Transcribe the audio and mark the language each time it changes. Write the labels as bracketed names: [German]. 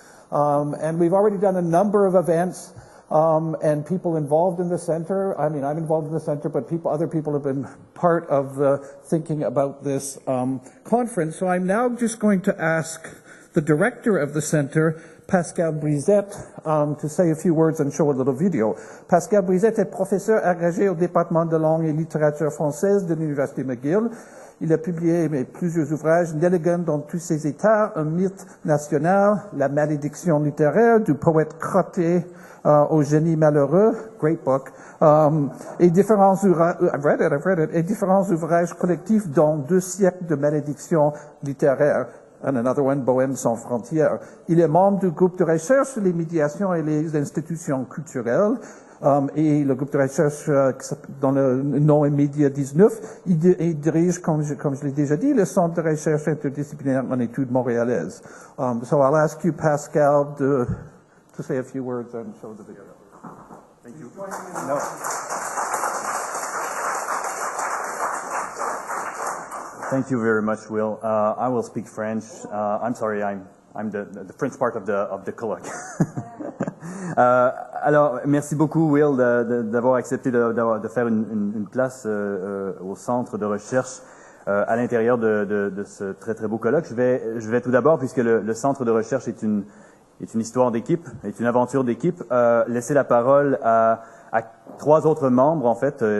[English] And we've already done a number of events and people involved in the center. I mean, I'm involved in the center, but other people have been part of the thinking about this conference. So I'm now just going to ask the director of the center, Pascal Brisette, to say a few words and show a little video. [French] Pascal Brisette est professeur agrégé au département de langue et littérature française de l'Université McGill. Il a publié plusieurs ouvrages, Nelligan dans tous ses états, un mythe national, La malédiction littéraire du poète crotté au génie malheureux, great book, et différents ouvrages collectifs dans 2 siècles de malédiction littéraire. And another one, Bohème sans frontières. Il est membre du groupe de recherche sur les médiations et les institutions culturelles. Et le groupe de recherche dont le nom est Média 19, il dirige, comme je l'ai déjà dit, le Centre de recherche interdisciplinaire en études montréalaises. [English] So I'll ask you, Pascal, to say a few words and show the video. Thank you. No. Thank you very much, Will. I will speak French. I'm sorry, I'm the French part of the colloque. [French] Alors, merci beaucoup, Will, d'avoir accepté de faire une place au centre de recherche à l'intérieur de ce très très beau colloque. Je vais tout d'abord, puisque le centre de recherche est une histoire d'équipe, est une aventure d'équipe, laisser la parole à 3 autres membres, en fait.